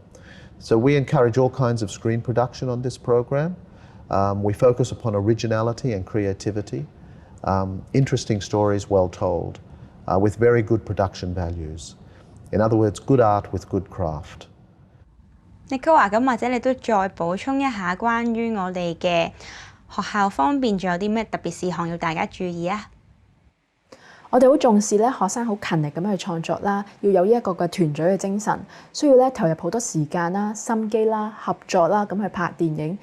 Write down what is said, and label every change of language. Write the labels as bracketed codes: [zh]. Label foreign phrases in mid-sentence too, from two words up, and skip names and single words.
[en] So we encourage all kinds of screen production on this program. We focus upon originality and creativity, interesting stories well told, with very good production values. In other words, good art with good craft. [yue] Nicole 啊，咁或者你都再補充一下關於我哋嘅學校方面，仲有啲咩特別事項要大家注意啊？我哋好重視咧學生好勤力咁樣去創作啦，要有呢一個嘅團隊嘅精神，需要咧投入好多時間啦、心機啦、合作啦咁去拍電影。